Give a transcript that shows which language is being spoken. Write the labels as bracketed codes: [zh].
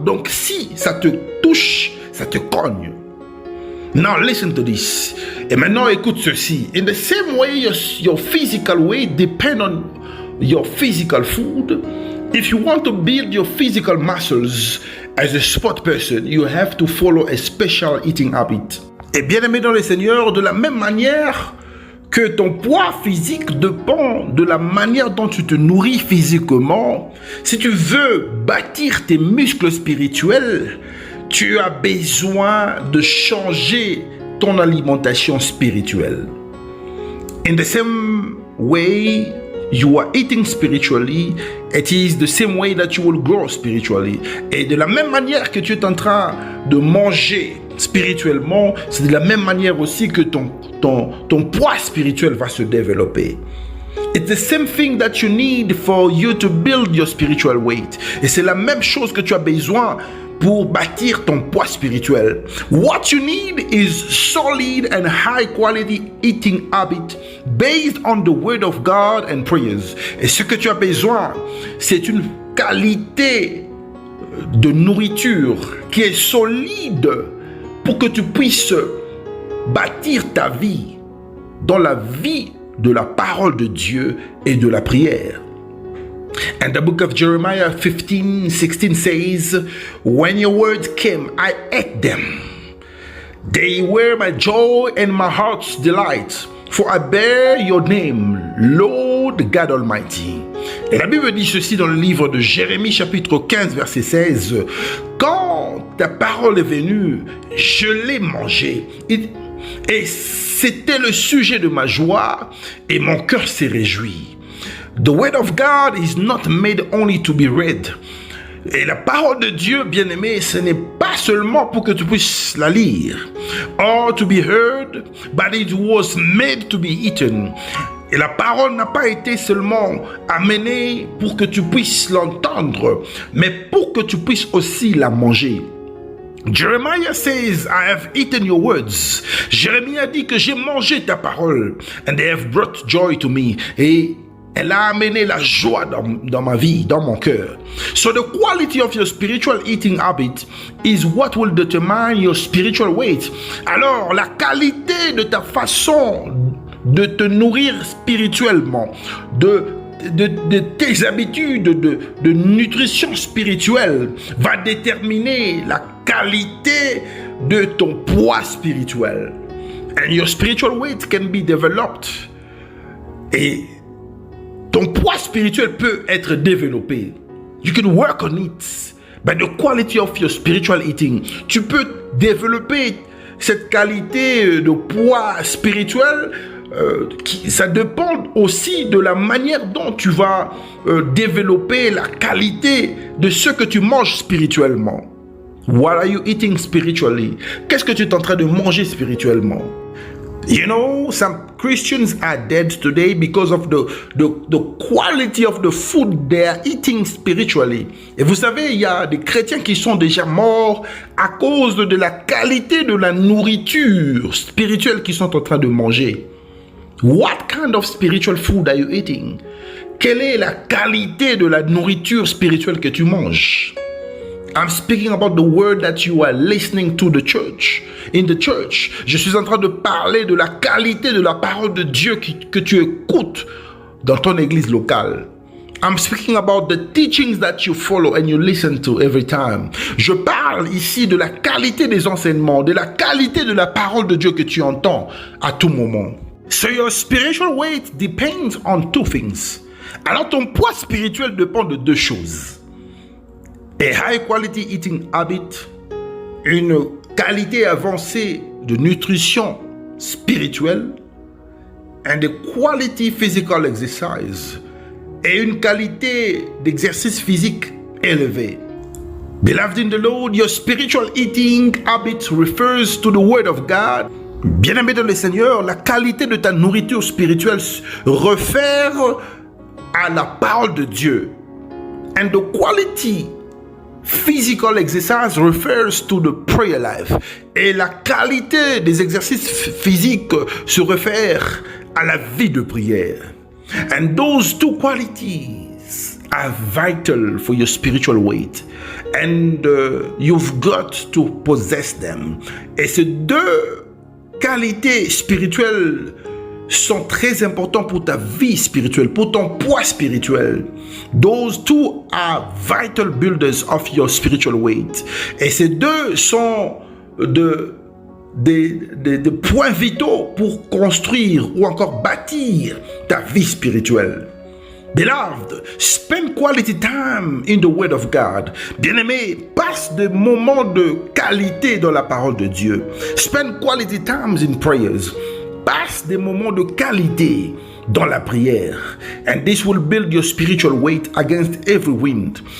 [fr] Donc si ça te touche, ça te cogne. [en] Now listen to this. [fr] Et maintenant écoute ceci. [en] In the same way your physical weight depends on your physical food. If you want to build your physical muscles as a sport person, you have to follow a special eating habit. [fr] Et bien aimé dans le Seigneur, de la même manière que ton poids physique dépend de la manière dont tu te nourris physiquement, si tu veux bâtir tes muscles spirituels, tu as besoin de changer ton alimentation spirituelle. [en] In the same way you are eating spiritually, it is the same way that you will grow spiritually. [fr] Et de la même manière que tu es en train de manger spirituellement, c'est de la même manière aussi que ton poids spirituel va se développer. [en] It's the same thing that you need for you to build your spiritual weight. [fr] Et c'est la même chose que tu as besoin pour bâtir ton poids spirituel. [en] What you need is solid and high quality eating habit based on the word of God and prayers. [fr] Et ce que tu as besoin, c'est une qualité de nourriture qui est solide pour que tu puisses bâtir ta vie dans la vie de la parole de Dieu et de la prière. [en] And the book of Jeremiah 15:16 says, "When your words came, I ate them. They were my joy and my heart's delight. For I bear your name, Lord God Almighty." [fr] Et la Bible dit ceci dans le livre de Jérémie chapitre 15 verset 16. Quand ta parole est venue, je l'ai mangée. Et c'était le sujet de ma joie et mon cœur s'est réjoui. [en] The word of God is not made only to be read. [fr] Et la parole de Dieu, bien-aimé, ce n'est pas seulement pour que tu puisses la lire, [en] or to be heard, but it was made to be eaten. [fr] Et la parole n'a pas été seulement amenée pour que tu puisses l'entendre, mais pour que tu puisses aussi la manger. [en] Jeremiah says, "I have eaten your words." [fr] Jérémie a dit que j'ai mangé ta parole, [en] and they have brought joy to me. [fr] Et elle a amené la joie dans ma vie, dans mon cœur. [en] So the quality of your spiritual eating habit is what will determine your spiritual weight. [fr] Alors, la qualité de ta façon de te nourrir spirituellement, de tes habitudes de nutrition spirituelle va déterminer la qualité de ton poids spirituel. [en] And your spiritual weight can be developed. [fr] Et ton poids spirituel peut être développé. [en] You can work on it. By the quality of your spiritual eating. [fr] Tu peux développer cette qualité de poids spirituel. Ça dépend aussi de la manière dont tu vas développer la qualité de ce que tu manges spirituellement. [en] What are you eating spiritually? [fr] Qu'est-ce que tu es en train de manger spirituellement? [en] You know, some Christians are dead today because of the quality of the food they are eating spiritually. [fr] Et vous savez, il y a des chrétiens qui sont déjà morts à cause de la qualité de la nourriture spirituelle qu'ils sont en train de manger. [en] What kind of spiritual food are you eating? [fr] Quelle est la qualité de la nourriture spirituelle que tu manges? [en] I'm speaking about the word that you are listening to the church. In the church, [fr] je suis en train de parler de la qualité de la parole de Dieu que tu écoutes dans ton église locale. [en] I'm speaking about the teachings that you follow and you listen to every time. [fr] Je parle ici de la qualité des enseignements, de la qualité de la parole de Dieu que tu entends à tout moment. [en] So your spiritual weight depends on two things. [fr] Alors ton poids spirituel dépend de deux choses. [en] A high quality eating habit, [fr] une qualité avancée de nutrition spirituelle, [en] and a quality physical exercise, [fr] et une qualité d'exercice physique élevée. [en] Beloved in the Lord, your spiritual eating habit refers to the word of God. [fr] Bien-aimé dans le Seigneur, la qualité de ta nourriture spirituelle réfère à la parole de Dieu. [en] And the quality physical exercise refers to the prayer life. [fr] Et la qualité des exercices physiques se réfère à la vie de prière. [en] And those two qualities are vital for your spiritual weight. And you've got to possess them. [fr] Et ces deux qualités spirituelles sont très importants pour ta vie spirituelle, pour ton poids spirituel. [en] Those two are vital builders of your spiritual weight. [fr] Et ces deux sont de des points vitaux pour construire ou encore bâtir ta vie spirituelle. [en] Beloved, spend quality time in the Word of God. [fr] Bien-aimé, passe des moments de qualité dans la parole de Dieu. [en] Spend quality times in prayers. [fr] Passe des moments de qualité dans la prière. [en] And this will build your spiritual weight against every wind.